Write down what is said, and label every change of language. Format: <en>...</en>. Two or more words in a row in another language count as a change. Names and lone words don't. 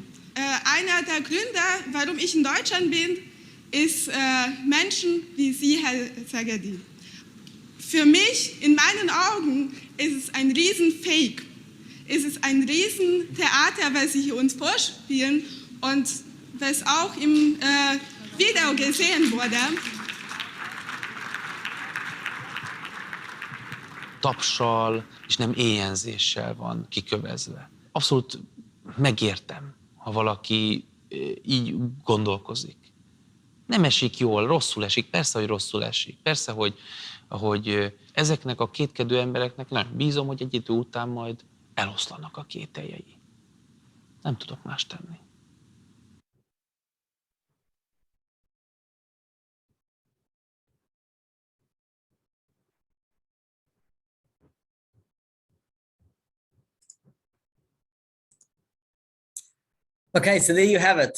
<de>Einer der Gründe, warum ich in Deutschland bin, ist Menschen wie Sie, Herr Segedi. Für mich, in meinen Augen, ist es ein Riesen-Fake. Es ist ein Riesentheater, was Sie uns vorspielen und was auch im Video gesehen wurde.</de> <hu>Tapssal, és nem éjjenzéssel van kikövezve. Abszolút megértem, ha valaki így gondolkozik. Nem esik jól, rosszul esik, persze, hogy rosszul esik. Persze, hogy ezeknek a kétkedő embereknek nem bízom, hogy egy idő után majd eloszlanak a kételjei. Nem tudok más tenni.</hu> <en>Okay, so there you have it.</en>